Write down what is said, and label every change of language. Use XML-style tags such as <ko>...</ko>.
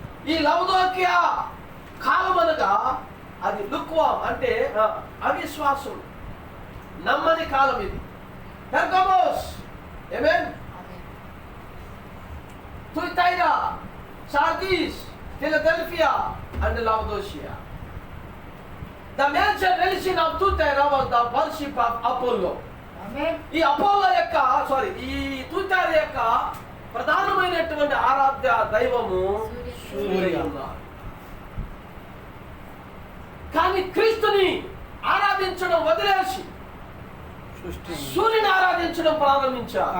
<te>ఈ లవదోకియా కాలం అనగా అది లుక్వామ్ అంటే అవిశ్వాసం, నమ్మని కాలం ఇది. పెర్గమోస్, ఆమేన్. తుయితైరా, Sardis, Philadelphia and Laodicea.</te> <en>The major religion of Tuitera was the worship of Apollo.</en> <te>ఈ అపోలో యొక్క ఈ తుయితైరా యొక్క ప్రధానమైనటువంటి ఆరాధ్య దైవము సూర్యుడు. కానీ క్రీస్తుని ఆరాధించడం వదిలేసి సూర్యుని ఆరాధించడం ప్రారంభించారు.</te>